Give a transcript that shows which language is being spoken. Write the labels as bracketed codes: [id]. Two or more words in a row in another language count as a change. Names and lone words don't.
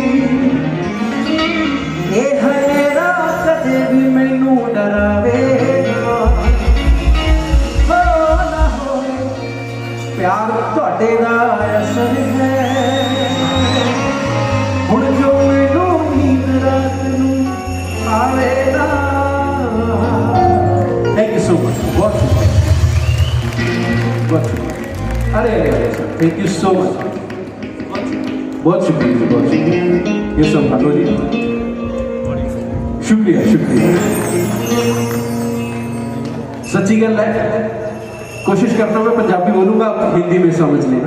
[pa] ਇਹ ਹਨੇਰਾ ਕਦੇ ਭੀ ਮੈਨੂੰ ਡਰਾਵੇ ਨਾ, ਹੋ ਨਾ ਹੋਏ ਪਿਆਰ ਤੁਹਾਡੇ ਦਾ ਅਸਰ ਹੈ, ਹੁਣ ਜੋ ਮੈਨੂੰ ਨੀਂਦ ਰਾਤ ਨੂੰ ਆਵੇ ਨਾ। [en] thank you so much, [hi] बहुत शुक्रिया, बहुत शुक्रिया। अरे अरे अरे सर, [en] thank you so much, [hi] बहुत शुक्रिया जी, बहुत शुक्रिया। ये सब भागो जी, शुक्रिया शुक्रिया। [pa] ਸੱਚੀ ਗੱਲ ਹੈ, [hi] कोशिश करता हूँ मैं पंजाबी बोलूँगा, आप हिंदी में समझ लेना।